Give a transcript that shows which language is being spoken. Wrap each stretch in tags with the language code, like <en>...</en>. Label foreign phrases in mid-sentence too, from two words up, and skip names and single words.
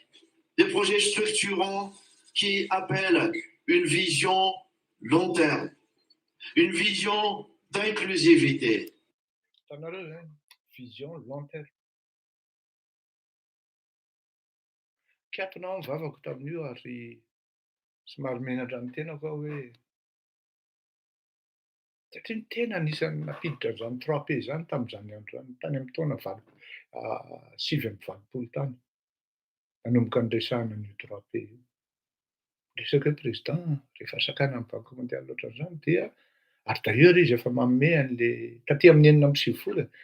<fr>Des projets structurants qui appellent une vision long terme, une vision d'inclusivité. Vision long terme.</fr> <mg>4 ans vavako tamin'io ary somary menatra ny tenako hoe satria ny tena anisan'ny napiditra an'izany 3P zany tamin'izany andro zany, tany amin'ny taona 7-20 tany. Nanomboka niresahana an'io 3P io. Resaka président rehefa sakana amin'ny Banque mondiale ohatran'izany dia ary d'ailleurs izy efa manome an'le taty amin'ny 4 volana.</mg>